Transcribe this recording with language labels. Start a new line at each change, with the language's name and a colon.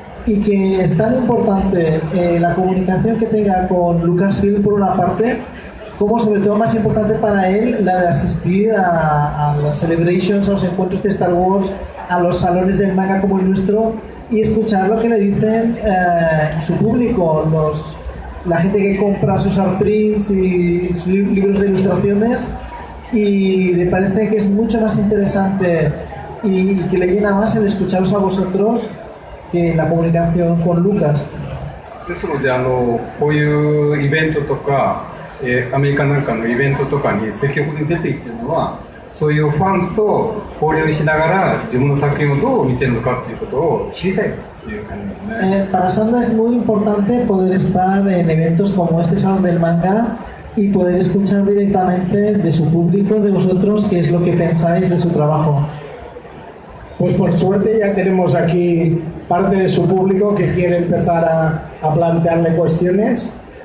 Spanish: y que es tan importante la comunicación que tenga con Lucasfilm por una parte, como sobre todo más importante para él la de asistir a las celebrations, a los encuentros de Star Wars, a los salones del manga como el nuestro y escuchar lo que le dicen su público, la gente que compra sus art prints y sus libros de ilustraciones, y le parece que es mucho más interesante y que le llena más el escucharos a vosotros que la comunicación con Lucas.
Japanese: ですのでこういうイベントとか、アメリカなんかのイベントとかに積極的に出ていってるのは、そういうファンと交流しながら自分の作品をどう見てるのかっていうことを知りたいっていう感じですね。
Spanish: Para Sandra es muy importante poder estar en eventos como este Salón del Manga y poder escuchar directamente de su público, de vosotros, qué es lo que pensáis de su trabajo. Pues por suerte ya tenemos aquí parte de su público que quiere empezar a plantearle cuestiones.